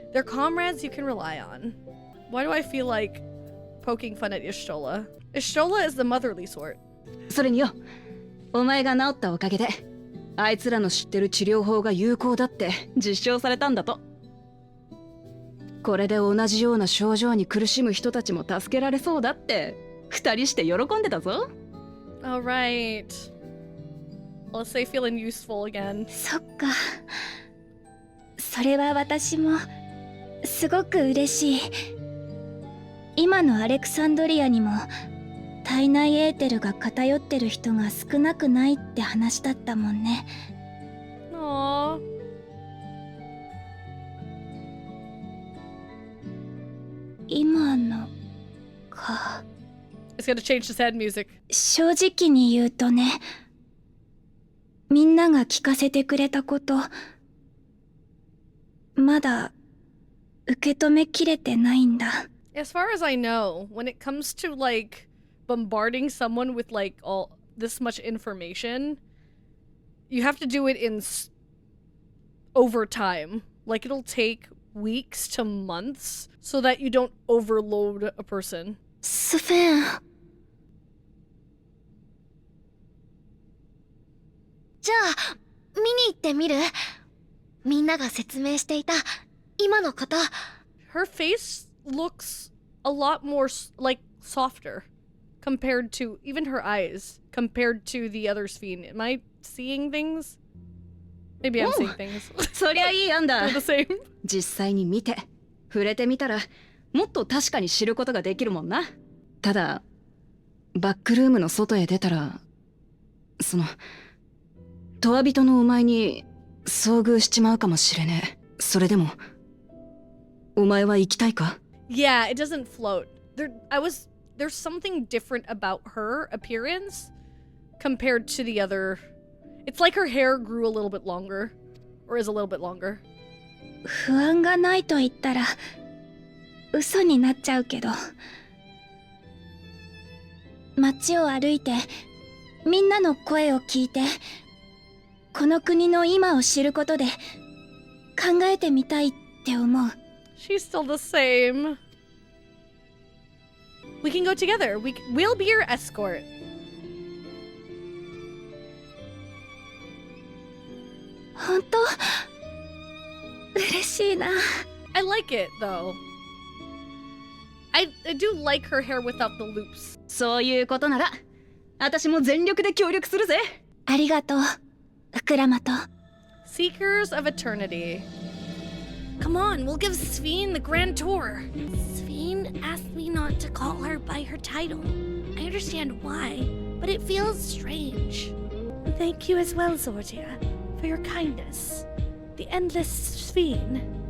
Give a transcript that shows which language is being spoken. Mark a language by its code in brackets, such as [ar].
[en] They're comrades you can rely on. Why do I feel like poking fun at Y'shtola? Y'shtola is the motherly sort. [ja] それによ、お前が治ったおかげで、あいつらの知ってる治療法が有効だって実証されたんだと。これで同じような症状に苦しむ人たちも助けられそうだって、二人して喜んでたぞ。 [en] Alright. Let's say feeling useful again. [ja] そっか。それは私もすごく嬉しい。今のアレクサンドリアにも体内エーテルが偏ってる人が少なくないって話だったもんね。 Aww. 今のか。 [en] It's gonna change the sad music. [ja] 正直に言うとね、みんなが聞かせてくれたこと、まだ受け止めきれてないんだ。 [en] As far as I know, when it comes to like bombarding someone with like all this much information, you have to do it in over time. Like it'll take weeks to months so that you don't overload a person. [ja] スフェン。じゃあ見に行ってみる？みんなが説明していた今のこと。 [en] Her face looks a lot more like softer compared to even her eyes compared to the other Sphene. Am I seeing things? Maybe I'm seeing things. [ja] そりゃいい案だ。 [en] They're the same. [ja] 実際に見て触れてみたらもっと確かに知ることができるもんな。ただバックルームの外へ出たらそのトワ人のお前に遭遇しちまうかもしれねえ。それでもお前は行きたいか？ [en] Yeah, it doesn't float. There's something different about her appearance compared to the other. It's like her hair grew a little bit longer, or is a little bit longer. [ja] 不安がないと言ったら嘘になっちゃうけど、街を歩いてみんなの声を聞いてこの国の今を知ることで考えてみたいって思う。 [en] She's still the same. We can go together. We'll be your escort. [ja] 本当嬉しいな。 [en] I like it though. I do like her hair without the loops. [ja] そういうことなら私も全力で協力するぜ。ありがとう、ウクラマト。 [en] Seekers of Eternity. Come on, we'll give Sveen the grand tour. Sveen asked me not to call her by her title. I understand why, but it feels strange. Thank you as well, Zordia, for your kindness. The endless Sveen.